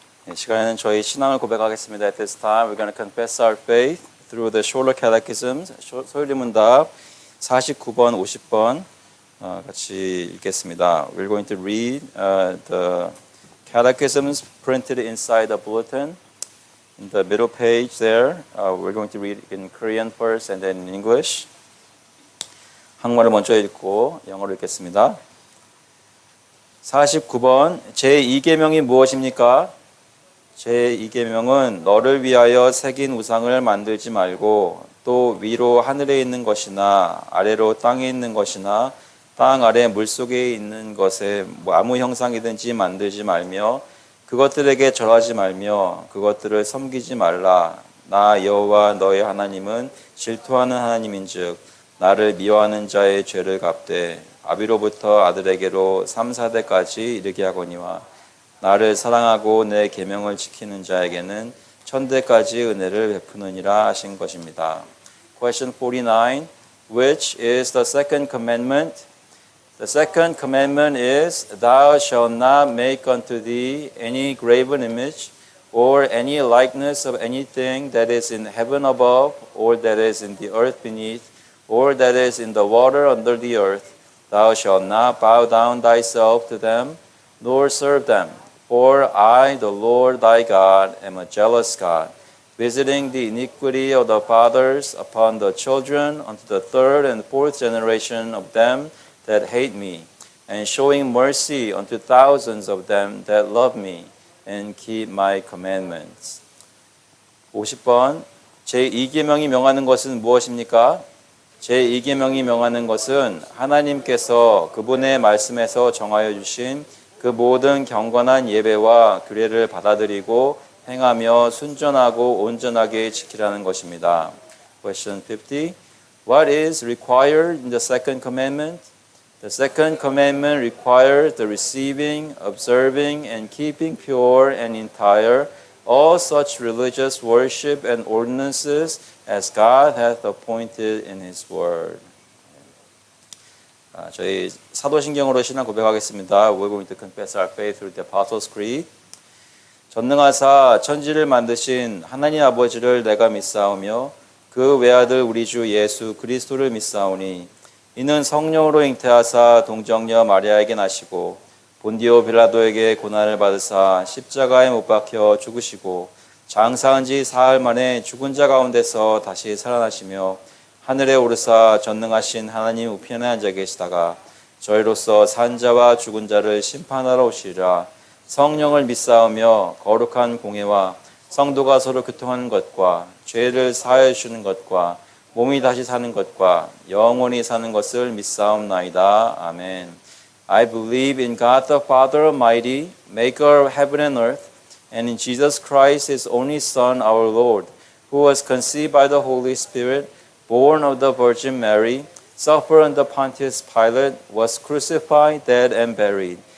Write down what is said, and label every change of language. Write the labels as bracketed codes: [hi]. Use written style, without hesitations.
[ko] 이 시간에는 저희 신앙을 고백하겠습니다. [en] At this time, we're going to confess our faith through the shorter catechisms. [ko] 소율문답 49번, 50번 같이 읽겠습니다. [en] We're going to read the catechisms printed inside the bulletin. In the middle page there, we're going to read in Korean first and then in English. [ko] 한국말을 먼저 읽고 영어로 읽겠습니다. 49번 제2계명이 무엇입니까? 제2계명은 너를 위하여 새긴 우상을 만들지 말고 또 위로 하늘에 있는 것이나 아래로 땅에 있는 것이나 땅 아래 물속에 있는 것에 아무 형상이든지 만들지 말며 그것들에게 절하지 말며 그것들을 섬기지 말라. 나 여호와 너의 하나님은 질투하는 하나님인즉 나를 미워하는 자의 죄를 갚되 아비로부터 아들에게로 3, 4대까지 이르게 하거니와 나를 사랑하고 내 계명을 지키는 자에게는 천대까지 은혜를 베푸느니라 하신 것입니다. [en] Question 49. Which is the second commandment? The second commandment is, Thou shalt not make unto thee any graven image, or any likeness of anything that is in heaven above, or that is in the earth beneath, or that is in the water under the earth. Thou shalt not bow down thyself to them, nor serve them. For I, the Lord thy God, am a jealous God, visiting the iniquity of the fathers upon the children unto the third and fourth generation of them that hate me, and showing mercy unto thousands of them that love me and keep my commandments. [ko] 50번 제2계명이 명하는 것은 무엇입니까? 제2계명이 명하는 것은 하나님께서 그분의 말씀에서 정하여 주신 그 모든 경건한 예배와 규례를 받아들이고 행하며 순전하고 온전하게 지키라는 것입니다. [en] Question 50. What is required in the second commandment? The second commandment requires the receiving, observing, and keeping pure and entire all such religious worship and ordinances as God hath appointed in His Word. [ko] 저희 사도신경으로 신앙 고백하겠습니다. [en] We're going to confess our faith through the Apostles' Creed. [ko] 전능하사 천지를 만드신 하나님 아버지를 내가 믿사오며 그 외아들 우리 주 예수 그리스도를 믿사오니 이는 성령으로 잉태하사 동정녀 마리아에게 나시고 본디오 빌라도에게 고난을 받으사 십자가에 못 박혀 죽으시고 장사한 지 사흘 만에 죽은 자 가운데서 다시 살아나시며 하늘에 오르사 전능하신 하나님 우편에 앉아 계시다가 저희로서 산 자와 죽은 자를 심판하러 오시리라. 성령을 믿사오며 거룩한 공회와 성도가 서로 교통하는 것과 죄를 사하여 주시는 것과 몸이 다시 사는 것과 영원히 사는 것을 믿사옵나이다. 아멘. [en] I believe in God the Father Almighty, maker of heaven and earth, and in Jesus Christ, His only Son, our Lord, who was conceived by the Holy Spirit, born of the Virgin Mary, suffered under Pontius Pilate, was crucified, dead, and buried.